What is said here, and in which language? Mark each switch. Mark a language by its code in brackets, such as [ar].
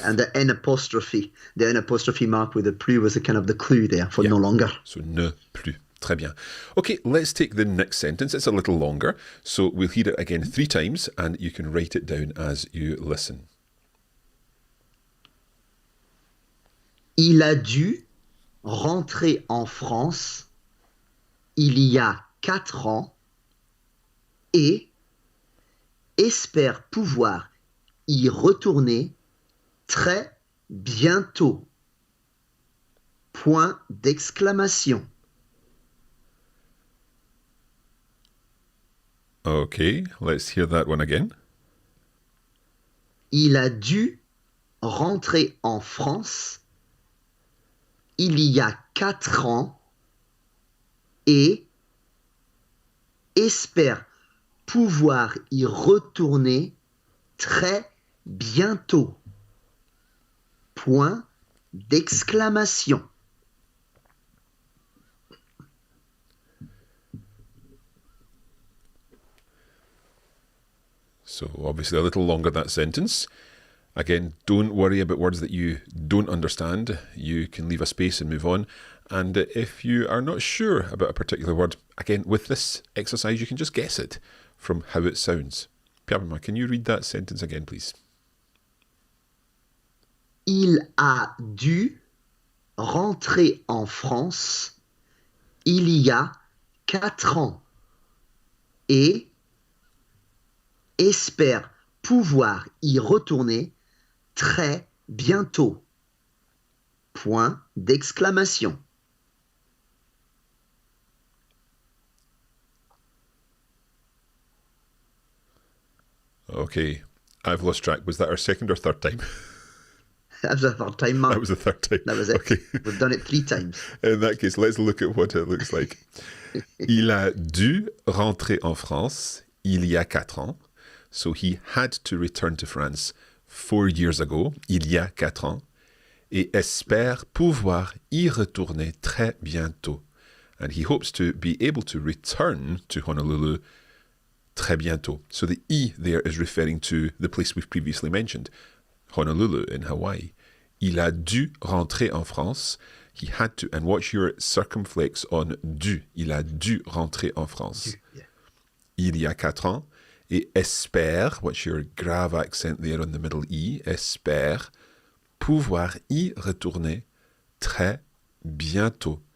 [en] Yeah, and the N apostrophe mark with the plus was a kind of the clue there for no longer. [fr] So ne plus. Très bien. [en] Okay, let's take the next sentence. It's a little longer, so we'll hear it again 3 times, and you can write it down as you listen. [fr] Il a dû rentrer en France il y a 4 ans et espère pouvoir y retourner très bientôt. Point d'exclamation. [en] Okay, let's hear that one again. Il a dû rentrer en France il y a 4 ans et espère pouvoir y retourner très bientôt. Point d'exclamation. So obviously a little longer, that sentence. Again, don't worry about words that you don't understand. You can leave a space and move on. And if you are not sure about a particular word, again, with this exercise, you can just guess it from how it sounds. Pierre-Benoît, can you read that sentence again, please? [fr] Il a dû rentrer en France il y a 4 ans et espère pouvoir y retourner très bientôt. Point d'exclamation. [en] Okay, I've lost track. Was that our second or third time? That was the third time, Mark. That was the third time. That was it. Okay. We've done it 3 times. In that case, let's look at what it looks like. [fr] Il a dû rentrer en France il y a 4 ans. [en] So he had to return to France 4 years ago, il y a 4 ans, et espère pouvoir y retourner très bientôt. And he hopes to be able to return to Honolulu très bientôt. So the I there is referring to the place we've previously mentioned, Honolulu in Hawaii. [fr] Il a dû rentrer en France. [en] He had to, and watch your circumflex on dû. [fr] Il a dû rentrer en France. [en] Yeah. [fr] Il y a 4 ans. [en] Et espère, what's your grave accent there on the middle I, espère pouvoir y retourner très bientôt.